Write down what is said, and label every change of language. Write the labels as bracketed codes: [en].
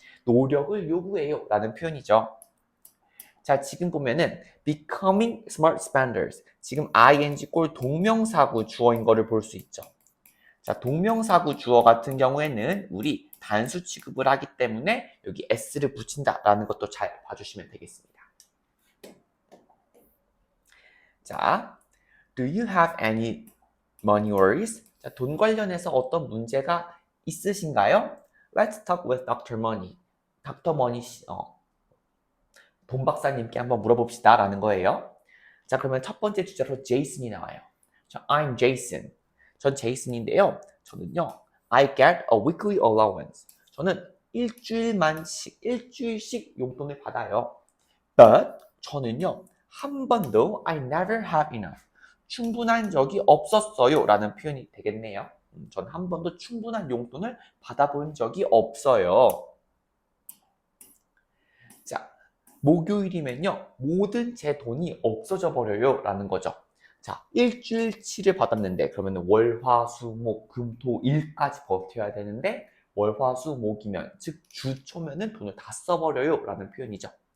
[ko] 노력을 요구해요 라는 표현이죠. 자, 지금 보면은 [en] becoming smart spenders. [ko] 지금 ing 꼴 동명사구 주어인 거를 볼 수 있죠. 자, 동명사구 주어 같은 경우에는 우리 단수 취급을 하기 때문에 여기 s를 붙인다라는 것도 잘 봐주시면 되겠습니다. [en] 자, do you have any money worries? [ko] 자, 돈 관련해서 어떤 문제가 있으신가요? [en] Let's talk with Dr. Money. [ko] 닥터 머니 돈 박사님께 한번 물어봅시다 라는 거예요. 자, 그러면 첫 번째 주제로 제이슨이 나와요. 자, [en] I'm Jason. [ko] 전 제이슨인데요. 저는요, [en] I get a weekly allowance. [ko] 저는 일주일씩 용돈을 받아요. [en] But [ko] 저는요, 한 번도 [en] I never have enough. [ko] 충분한 적이 없었어요 라는 표현이 되겠네요. 전 한 번도 충분한 용돈을 받아본 적이 없어요. 자, 목요일이면요, 모든 제 돈이 없어져 버려요 라는 거죠. 자, 일주일치를 받았는데 그러면 월, 화, 수, 목, 금, 토, 일까지 버텨야 되는데 월, 화, 수, 목이면 즉 주초면은 돈을 다 써버려요 라는 표현이죠.